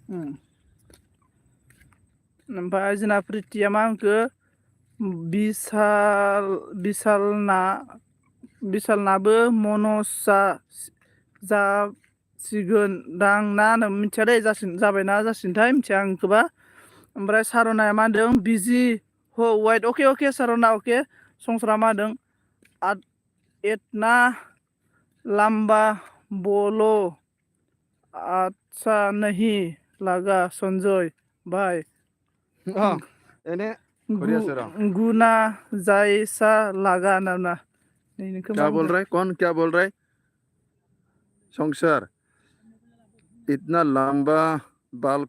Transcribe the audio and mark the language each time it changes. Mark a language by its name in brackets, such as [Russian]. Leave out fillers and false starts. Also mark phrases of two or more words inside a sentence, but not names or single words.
[Bodo] ओमफ्राय जोंना प्रितिया मा होनखो बिशालनाबो मनसा जासिगोन दां ना मिथिया दे जाबायना जासिगोनथाय मिथिया आं खोबा ओमफ्राय सारनाया मा होनदों बिजि हो वाइट अके सारना अके संसारा मा होनदों [Hindi] एतना लंबा बोलो अच्छा नहीं लगा संजय भाई गुना जैसा लगा ना क्या बोल रहा है कौन क्या बोल रहा है संसार इतना लंबा बाल